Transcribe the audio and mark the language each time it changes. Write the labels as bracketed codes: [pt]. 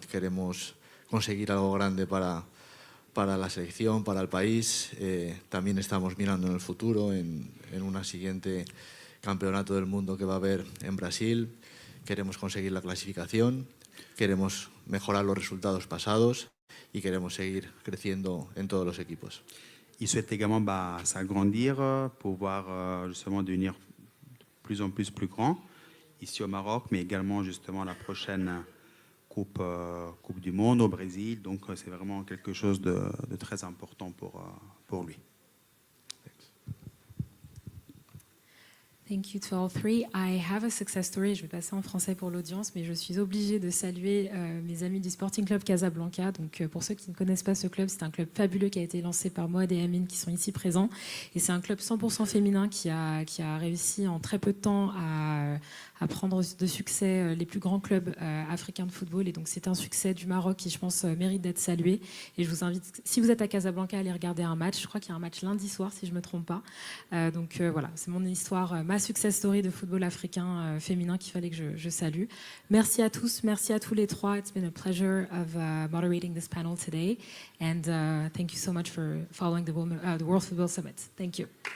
[es] Queremos conseguir algo grande para la selección, para el país. También estamos mirando en el futuro, en una siguiente campeonato del mundo que va a haber en Brasil. Queremos conseguir la clasificación, queremos mejorar los resultados pasados y queremos seguir creciendo en todos los equipos. [fr] Il souhaite également s'agrandir, pouvoir justement devenir de plus en plus grand ici au Maroc, mais également justement la prochaine Coupe du Monde au Brésil. Donc c'est vraiment quelque chose de très important pour lui. [en] Thank you to all three. I have a success story. [fr] Je vais passer en français pour l'audience, mais je suis obligée de saluer mes amis du Sporting Club Casablanca. Donc, pour ceux qui ne connaissent pas ce club, c'est un club fabuleux qui a été lancé par Moad et Amine, qui sont ici présents. Et c'est un club 100% féminin qui a réussi en très peu de temps à prendre de succès les plus grands clubs africains de football. Et donc, c'est un succès du Maroc qui, je pense, mérite d'être salué. Et je vous invite, si vous êtes à Casablanca, à aller regarder un match. Je crois qu'il y a un match lundi soir, si je ne me trompe pas. Donc, voilà, c'est mon histoire, ma success story de football africain féminin qu'il fallait que je salue. Merci à tous, merci à tous les trois. [en] It's been a pleasure of moderating this panel today. And thank you so much for following the World Football Summit. Thank you.